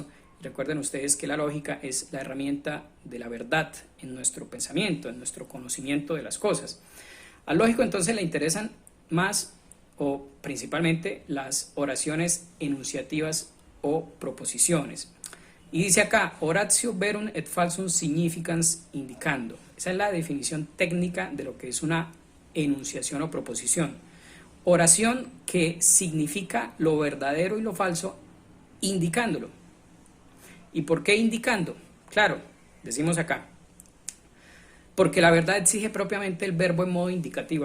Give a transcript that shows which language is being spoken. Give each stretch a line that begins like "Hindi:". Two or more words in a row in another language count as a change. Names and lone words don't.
Spanish: Recuerden ustedes que la lógica es la herramienta de la verdad en nuestro pensamiento, en nuestro conocimiento de las cosas. Al lógico entonces le interesan más o principalmente las oraciones enunciativas o proposiciones. Y dice acá,
Latin: oratio verum et falsum significans indicando.
Spanish: Esa es la definición técnica de lo que es una enunciación o proposición. Oración que significa lo verdadero y lo falso, indicándolo. ¿Y por qué indicando? Claro, decimos acá, porque la verdad exige propiamente el verbo en modo indicativo.